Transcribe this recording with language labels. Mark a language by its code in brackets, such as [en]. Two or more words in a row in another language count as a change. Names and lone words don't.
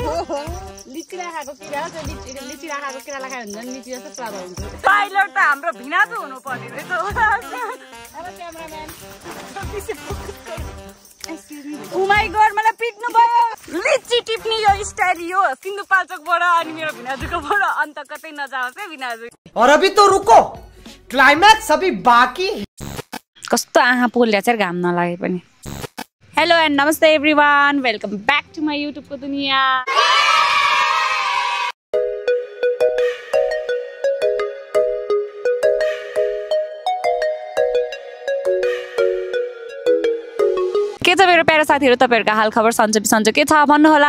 [ne] लिची राखेको किरा त्यो लिची राखेको किरालाई खायो भने लिची जस्तो स्वाद हुन्छ। पाइलट त हाम्रो भिनाजु हुनु पर्ने रहेछ। [en] hello cameraman, oh my god [ne] मलाई पिट्नु भयो। लिची टिप्ने यो स्टाइल यो सिन्धुपाल्चोकबाट अनि मेरो भिनाजुकोबाट अन्त कतै नजाओस् है भिनाजु। [hi] और अभी तो रुको, क्लाइमैक्स अभी बाकी। [ne] कस्तो आँखा पोल्या चाहिँ घाम नलागे पनि। [en] hello and namaste everyone, welcome back to my [ne] युट्युबको दुनिया। के छ मेरो प्यारो साथीहरू, तपाईँहरूको हाल खबर सन्चो के छ भन्नुहोला।